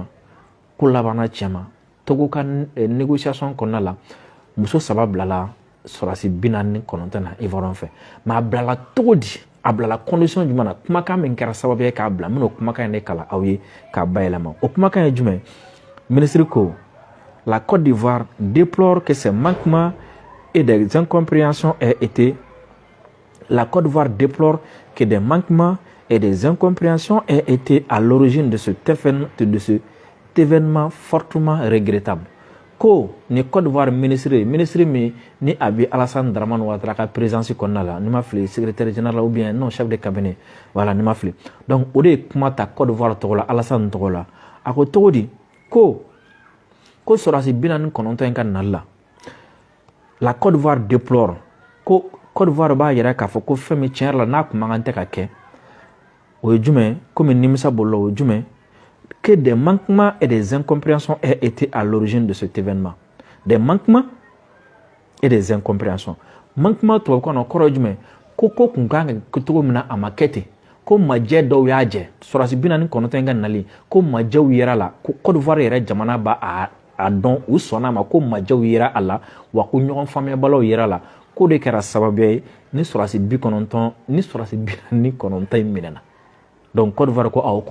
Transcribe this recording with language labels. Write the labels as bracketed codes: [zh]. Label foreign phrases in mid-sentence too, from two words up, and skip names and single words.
[bm] tiɲɛ ma Togo ka négociation kɔnɔna la muso 3 bilala sɔrasi 49 na Ivoirien fɛ mais a bilala cogo di a bilala condition jumɛn na kumakan min kɛra sababu ye k'a bila n bɛna o kumakan in de kalan aw ye k'a bayɛlɛma o kumakan ye jumɛn ministre ko [fr] la Côte d'Ivoire déplore que ces manquements et des incompréhensions aient été la Côte d'Ivoire déplore que des manquements et des incompréhensions aient été à l'origine de cet événement fortement regrettable. [bm] Ko ni Côte d'Ivoire ministre mi ni abi Alassane Dramane Ouattara ka présidence kɔnɔna la ni ma fili [fr] secrétaire général ou bien non chef de cabinet voilà [bm] ni ma fili donc o de kuma ta Côte d'Ivoire tɔgɔ la Alassane tɔgɔ la a ko cogo di ko sɔrɔsi 49 in ka nali la [fr] la Côte d'Ivoire déplore [bm] ko Côte d'Ivoire b'a yira k'a fɔ ko fɛn min tiɲɛ yɛrɛ la n'a kun man kan tɛ ka kɛ o ye jumɛn komi nimisa bolila o ye jumɛn [fr] que des manquements et des incompréhensions aient été à l'origine de cet événement. Des manquements et des incompréhensions. [bm] Manquement to ko na kɔrɔ jumɛn ko kun kan ka cogo min na a ma kɛ ten ko majɛ dɔw y'a jɛ sɔrɔsi 49 in ka nali ko majɛw yera la ko Côte d'Ivoire yɛrɛ jamana b'a a dɔn u sɔnna ma ko majɛw yera a la wa ko ɲɔgɔn faamuyabalaw yera la ko de kɛra sababu ye ni sɔrɔsi 49 in minɛna donc Côte d'Ivoire ko k'u